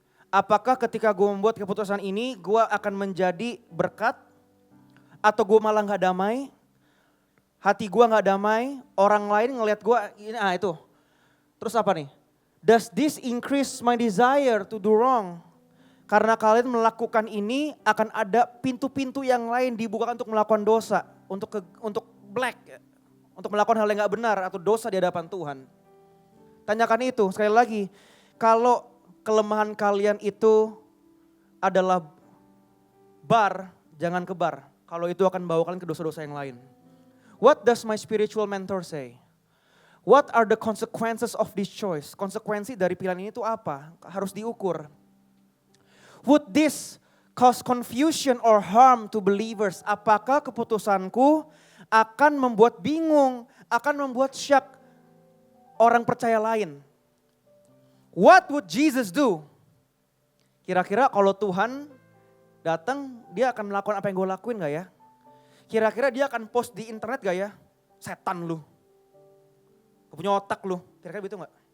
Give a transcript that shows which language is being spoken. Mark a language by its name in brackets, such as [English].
[Indonesian] Apakah ketika gue membuat keputusan ini, gue akan menjadi berkat? Atau gue malah gak damai? Hati gue gak damai, orang lain ngelihat gue, itu. Terus apa nih? [English] Does this increase my desire to do wrong? [Indonesian] Karena kalian melakukan ini akan ada pintu-pintu yang lain dibukakan untuk melakukan dosa. Untuk black, untuk melakukan hal yang gak benar atau dosa di hadapan Tuhan. Tanyakan itu, sekali lagi. Kalau kelemahan kalian itu adalah bar, jangan ke bar. Kalau itu akan bawa kalian ke dosa-dosa yang lain. [English] What does my spiritual mentor say? What are the consequences of this choice? [Indonesian] Konsekuensi dari pilihan ini itu apa? Harus diukur. [English] Would this cause confusion or harm to believers? [Indonesian] Apakah keputusanku akan membuat bingung, akan membuat syak orang percaya lain? [English] What would Jesus do? [Indonesian] Kira-kira kalau Tuhan datang, dia akan melakukan apa yang gue lakuin gak ya? Kira-kira dia akan post di internet gak ya? setan lu. Gak punya otak lu. Kira-kira begitu gak?